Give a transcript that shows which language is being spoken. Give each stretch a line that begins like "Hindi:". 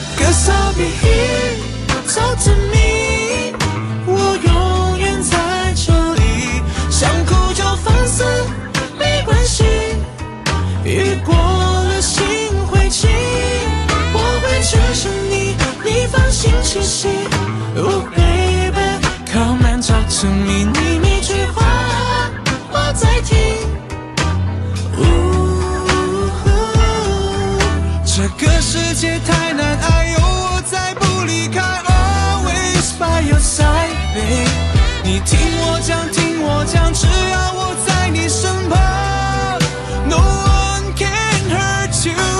English: Cause I'll be here talk to me，
Chinese: 我永远在这里，想哭就放肆没关系，雨过了心会晴，我会牵着你，你放心栖息。
English: Oh babyCome and talk to me，
Chinese: 你每句话我在听。呜呼，这个世界太难爱，有我在不离开。
English: Always by your side， babe，
Chinese: 你听我讲，听我讲，只要我在你身旁 ，
English: No one can hurt you。